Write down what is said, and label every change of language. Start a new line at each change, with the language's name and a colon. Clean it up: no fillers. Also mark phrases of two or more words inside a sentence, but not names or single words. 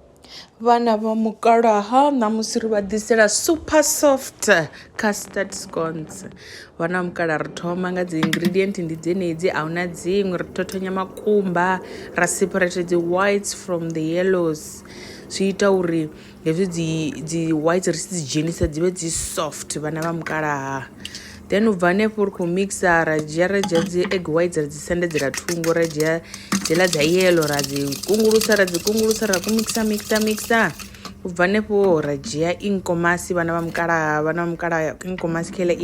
Venda: Vana va mukalaha namusi ri va disela
English: super soft custard scones.
Venda: Vana va mukalaha ri thoma nga dzi ingredient ndi dzenedzi ahuna dziṅwe ri thothonya makumba ra separate dzi
English: whites from the yellows
Venda: zwi ita uri hezwi dzi whites ri tshi dzi dzhenisa dzi vhe dzi soft vana va mukalaha. Then ubva hanefho ri khou mixa ra dzhia dzi
English: egg whites
Venda: ra dzi sendedzela thungo ra dzhia dzela dza yellow ra dzi kungulusa ra ku mixa ubva hanefho ra dzhia inkomasi vana va mukalaha inkomasi khela i